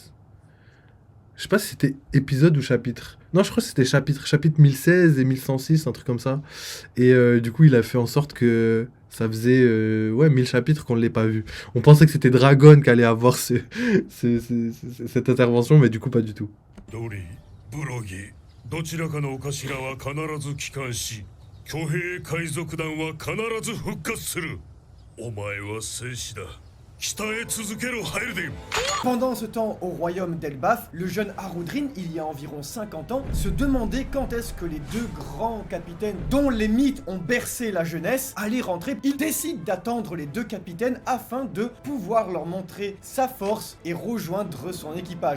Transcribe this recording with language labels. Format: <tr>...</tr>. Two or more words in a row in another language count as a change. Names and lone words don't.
<fr>Je sais pas si c'était épisode ou chapitre. Non, je crois que c'était chapitre 1016 et 1106, un truc comme ça. Et du coup, il a fait en sorte que ça faisait 1000 chapitres qu'on ne l'ait pas vu. On pensait que c'était Dragon qui allait avoir cette intervention, mais du coup, pas du tout.</fr> <ja>ドリー、ブロギー、どちらかのお頭は必ず帰還し、挙兵海賊団は必ず復活する。お前は戦士だ。北へ続けろハエルデン。</ja> <fr>Pendant ce temps, au royaume d'Elbaf, le jeune Harudrin, il y a environ 50 ans, se demandait quand est-ce que les deux grands capitaines, dont les mythes ont bercé la jeunesse, allaient rentrer. Il décide d'attendre les deux capitaines afin de pouvoir leur montrer sa force et rejoindre son équipage.</fr>